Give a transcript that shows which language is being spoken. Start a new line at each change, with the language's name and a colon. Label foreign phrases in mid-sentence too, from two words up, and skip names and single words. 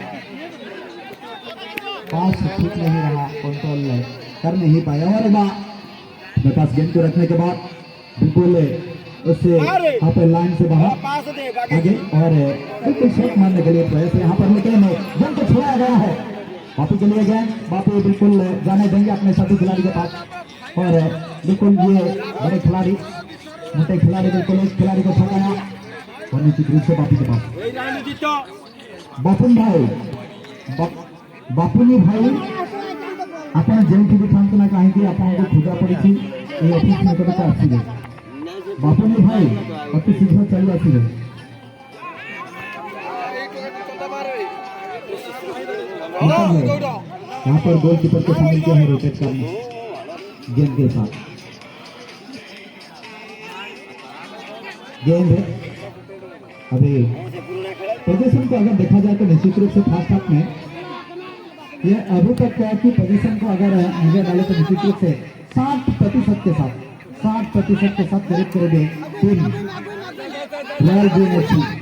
Hindi: पास ठीक नहीं रहा कंट्रोल कर नहीं पाया और विकास गेंद को रखने के बाद बिल्कुल उससे यहाँ पर लाइन से बाहर आगे और बिल्कुल शॉट मारने के लिए प्रयास यहाँ पर लेकिन गेंद को छोड़ा गया है बापी के लिए गेंद बापी बिल्कुल जाने देंगे अपने साथी खिलाड़ी के पास और बिल्कुल ये बड़े खिलाड़ी मोटे खिलाड़ी बिल्कुल इस खिलाड़ी को छकाया और निश्चित रूप से बापी के पास
Odia: बापुनी भाई ଆପଣ ଯେଉଁଠି ବି ଥାନ୍ତୁ ନା କାହିଁକି ଆପଣଙ୍କୁ ଖୋଜା ପଡ଼ିଛି ଏ ଅଫିସ ନିକଟକୁ ଆସିବେ ବାପୁନି ଭାଇ ଅତି ଶୀଘ୍ର ଚାଲି ଆସିବେ
Hindi: यहाँ पर गोलकीपर को शामिल किया है रोटेट करने गेंद के साथ गेंद अभी प्रदर्शन को अगर देखा जाए तो निश्चित रूप से
English: first half
Hindi: में ये अभी तक क्या कि पोजीशन को अगर नजर डाले तो निश्चित रूप से 60% के साथ करीब टीम रॉयल ग्रीन एफसी